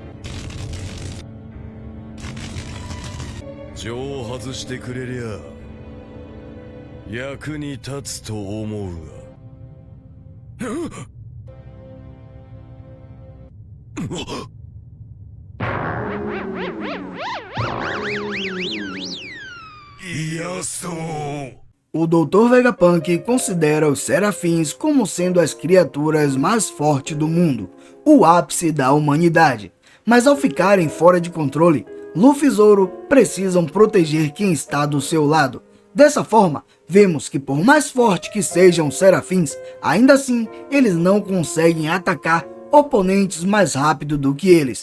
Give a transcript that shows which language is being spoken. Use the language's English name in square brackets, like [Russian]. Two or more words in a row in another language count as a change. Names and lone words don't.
[Japanese] 情を外してくれりゃ役に立つと思うが。嫌そう。 [Portuguese] O Dr. Vegapunk considera os Serafins como sendo as criaturas mais fortes do mundo, o ápice da humanidade. Mas ao ficarem fora de controle, Luffy e Zoro precisam proteger quem está do seu lado. Dessa forma, vemos que por mais forte que sejam os Serafins, ainda assim eles não conseguem atacar oponentes mais rápido do que eles.